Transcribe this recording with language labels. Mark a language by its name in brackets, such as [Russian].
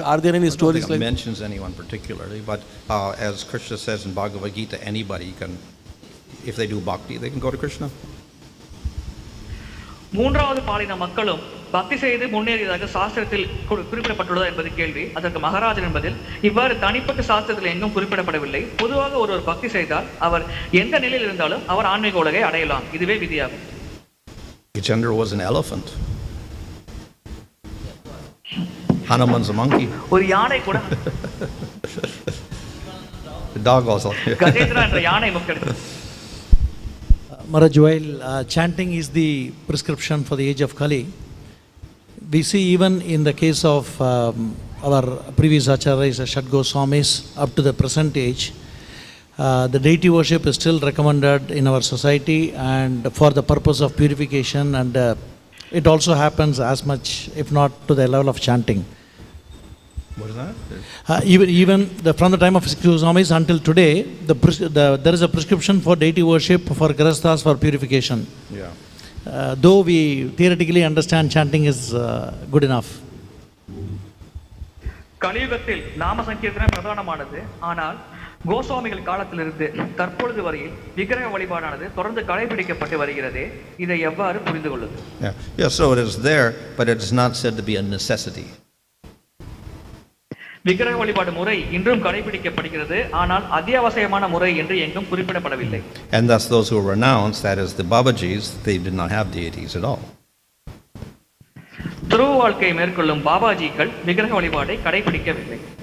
[English] Are there any stories like that? Mentions anyone particularly, but as Krishna says in Bhagavad Gita, anybody can, if they do bhakti, they can go to Krishna. [Tamil] மூன்றாவது பாலின மக்களும் பக்தி செய்து முன்னேறியதாக சாஸ்திரத்தில் குறிப்பிடப்பட்டுள்ளதா என்பது கேள்வி. அதற்கு மகாராஜன் என்பதில் இவ்வாறு தனிப்பட்ட சாஸ்திரத்தில் எங்கும் குறிப்பிடப்படவில்லை. பொதுவாக ஒருவர் பக்தி செய்தால் அவர் எந்த நிலையில் இருந்தாலும் அவர் ஆன்மீக உலகை அடையலாம். இதுவே விதியாகும். [English] Gajendra was an elephant. Hanuman's a monkey. [Tamil] ஒரு யானை கூட [English] The dog also. [Tamil] கஜேந்திரா என்ற யானை முக்கியம். [English] Maharaj, while chanting is the prescription for the age of Kali, we see even in the case of our previous acharyas, Shat Goswamis, up to the present age, the deity worship is still recommended in our society and for the purpose of purification, and it also happens as much, if not to the level of chanting. What is that? Even from the time of Goswamis until today, there is a prescription for deity worship for Grihasthas for purification. Yeah. Though we theoretically understand chanting is good enough. [Tamil] கலியுகத்தில் நாம சங்கீர்த்தனம் பிரதானமானது. ஆனால் கோஸ்வாமிகள் காலத்திலிருந்து தற்பொழுது வரையில் விக்கிரக வழிபாடானது தொடர்ந்து கடைபிடிக்கப்பட்டு வருகிறது. இதை எவ்வாறு புரிந்து கொள்வது? [English] Yeah, so it is there, but it is not said to be a necessity. [Tamil] விக்கிரக வழிபாடு முறை இன்றும் கடைபிடிக்கப்படுகிறது. ஆனால் அத்தியாவசியமான முறை என்று எங்கும் குறிப்பிடப்படவில்லை. [English] And thus those who were renounced, that is the Babajis, they did not have deities at all. [Tamil] துருவ வாழ்க்கையை மேற்கொள்ளும் பாபாஜிகள் விக்கிரக வழிபாட்டை கடைபிடிக்கவில்லை.